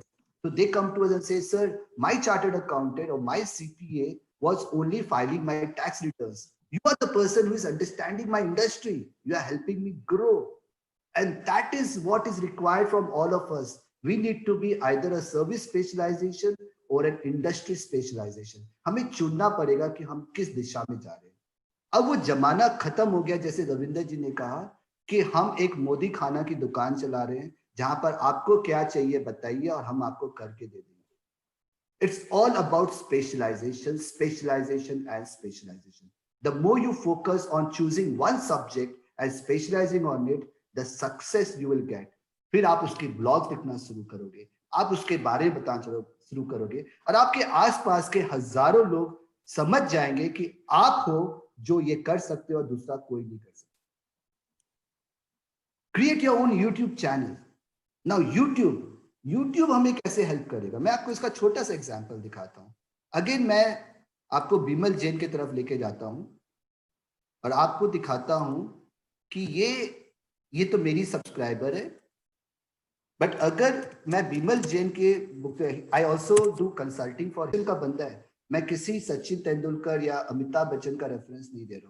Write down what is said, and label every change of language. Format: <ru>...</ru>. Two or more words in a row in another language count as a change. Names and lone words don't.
<en>So they come to us and say, sir, my chartered accountant or my CPA was only filing my tax returns. You are the person who is understanding my industry. You are helping me grow. And that is what is required from all of us. We need to be either a service specialization or an industry specialization.</en> <hi>हमें चुनना पड़ेगा कि हम किस दिशा में जा रहे हैं. अब वो जमाना खत्म हो गया, जैसे रविंदर जी ने कहा, कि हम एक मोदी खाना की दुकान चला रहे हैं जहां पर आपको क्या चाहिए बताइए और हम आपको करके दे देंगे.</hi> <en>It's all about specialization, specialization and specialization. The more you focus on choosing one subject and specializing on it, the success you will get.</en> <hi>फिर आप उसकी ब्लॉग लिखना शुरू करोगे, आप उसके बारे में बताना शुरू करोगे और आपके आसपास के हजारों लोग समझ जाएंगे कि आप हो जो ये कर सकते हो और दूसरा कोई नहीं कर सकता.</hi> <en>Create your own YouTube channel.</en> <hi>Now YouTube हमें कैसे हेल्प करेगा, मैं आपको इसका छोटा सा एग्जांपल दिखाता हूं. अगेन मैं आपको बिमल जैन की तरफ लेके जाता हूं और आपको दिखाता हूं कि ये तो मेरी सब्सक्राइबर है, बट अगर मैं बिमल जैन के बुक,</hi> <en>I also do consulting for</en> <hi>का बंदा है, मैं किसी सचिन तेंदुलकर या अमिताभ बच्चन का रेफरेंस नहीं दे रहा हूं.</hi>